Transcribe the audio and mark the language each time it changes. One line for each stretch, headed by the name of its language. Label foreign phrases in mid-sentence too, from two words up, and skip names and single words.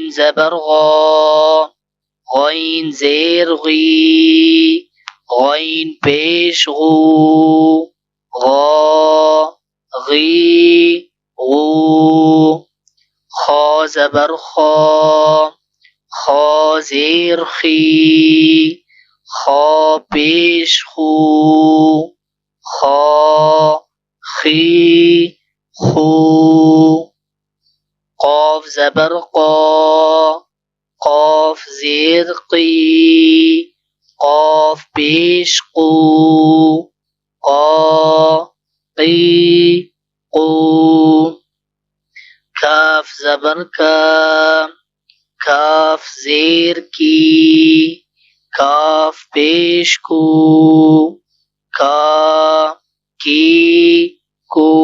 Urdu: زبر غا غین زیر غی غین پیش غو غا غی غو خا زبر خا خا زیر خی خا پیش خو خا خی خو قاف زبر قا قاف زیر قی قاف پیش قو قا قی قو کاف زبر کا کاف زیر کی کاف پیش کو کا کی کو